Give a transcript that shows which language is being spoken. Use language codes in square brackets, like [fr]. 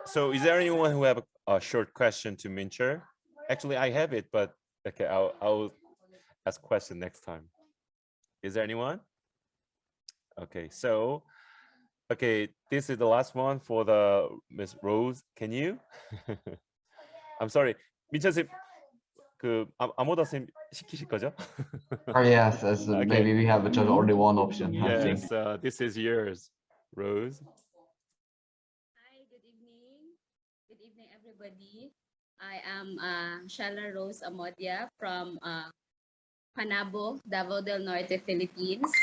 [en] So is there anyone who have a short question to Mincher? Actually, I have it, but okay, I'll ask question next time. Is there anyone? Okay, so okay, this is the last one for the Miss Rose. Can you? I'm sorry, [ko] 민철 쌤, 아무다 쌤 시키실 거죠? [en] Yes, maybe we have just only one option. I think. Yes, this is yours, Rose. Hi, good evening. Good evening, everybody. I am Shala Rose Amodia from Panabo, Davao del Norte, Philippines.